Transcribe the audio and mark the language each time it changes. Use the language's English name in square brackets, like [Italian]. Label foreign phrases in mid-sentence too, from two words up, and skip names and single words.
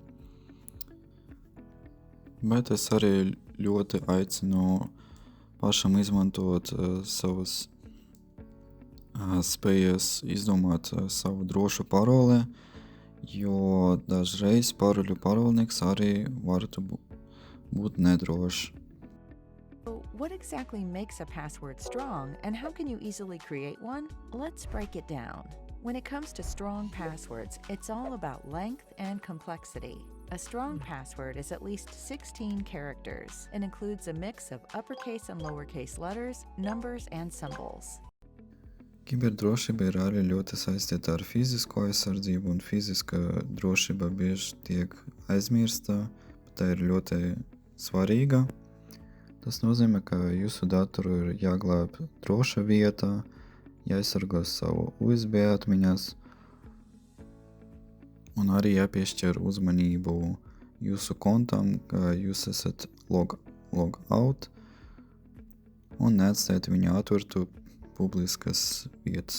[Latvian] Bet es arī ļoti aicinu pašam izmantot savas spējas izdomāt savu drošu paroli, jo dažreiz paroļu pārvaldnieks arī varētu būt nedrošs. [English] What exactly makes a password strong, and how can you easily create one? Let's break it down. When it comes to strong passwords, it's all about length and complexity. A strong password is at least 16 characters and includes a mix of uppercase and lowercase letters, numbers, and symbols. [Latvian] Kiberdrošība ir arī ļoti saistīta ar fizisko aizsardzību, un fiziska drošība bieži tiek aizmirsta, bet tā ir ļoti svarīga. Tas nozīmē, ka jūsu datoru ir jāglāb droša vietā, jāaizsargā savu USB atmiņas, un arī jāpiešķir uzmanību jūsu kontam, ka jūs esat [English] log out, [Latvian] un neatstāt viņu atvērtu publiskas vietas.